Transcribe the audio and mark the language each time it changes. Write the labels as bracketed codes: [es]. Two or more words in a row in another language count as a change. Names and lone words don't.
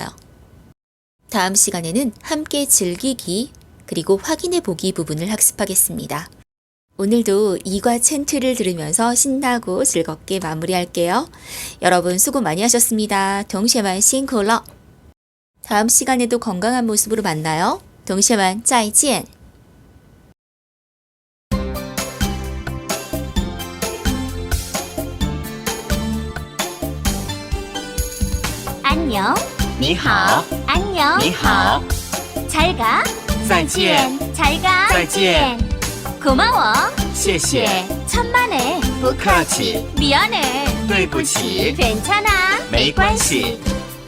[ko] 다음 시간에는 함께 즐기기 그리고 확인해보기 부분을 학습하겠습니다. 오늘도 이과 챈트를 들으면서 신나고 즐겁게 마무리할게요. 여러분 수고 많이 하셨습니다. 동시에만 싱크러. 다음 시간에도 건강한 모습으로 만나요. 동시에만 再见. 안녕. [zh] 你好， [ko] 안녕. [zh] 你好， [ko] 잘 가. [zh] 再见， [ko] 잘 가. [zh] 再见， [ko] 고마워. [zh] 谢谢， [ko] 천만에. [zh] 不客气， [ko] 미안해. [zh] 对不起， [ko] 괜찮아. [zh] 没关系。